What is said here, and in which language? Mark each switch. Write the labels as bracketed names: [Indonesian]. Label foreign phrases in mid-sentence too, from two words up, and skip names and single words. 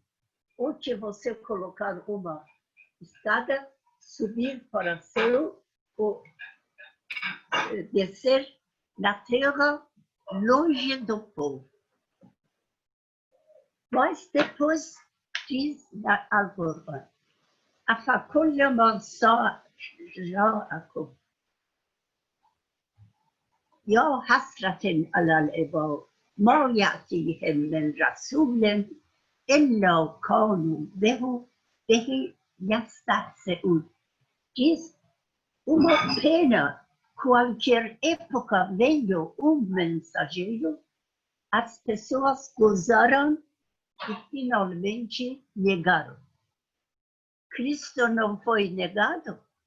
[Portuguese] Ou que você colocar uma escada, subir para o céu, ou descer na terra, longe do povo. Mas depois diz na Al-Qur'an: [Arabic] أفكل من جاءكم يا حسرة على العباد ما يأتيهم من رسول إلا كانوا به يستهزئون. [Portuguese] Diz uma pena, qualquer época veio mensageiro, as pessoas gozaram e finalmente negaram. Cristo não foi negado?